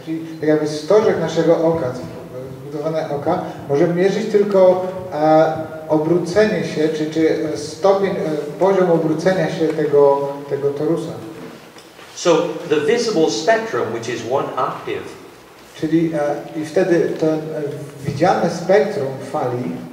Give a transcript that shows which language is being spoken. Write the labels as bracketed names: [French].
[Polish] Czyli tak jakby stożek naszego oka, zbudowane oka, może mierzyć tylko obrócenie się, czy stopień, poziom obrócenia się tego torusa. [English] So the visible spectrum, which is 1 octave, [Polish] czyli i wtedy ten widziane spektrum fali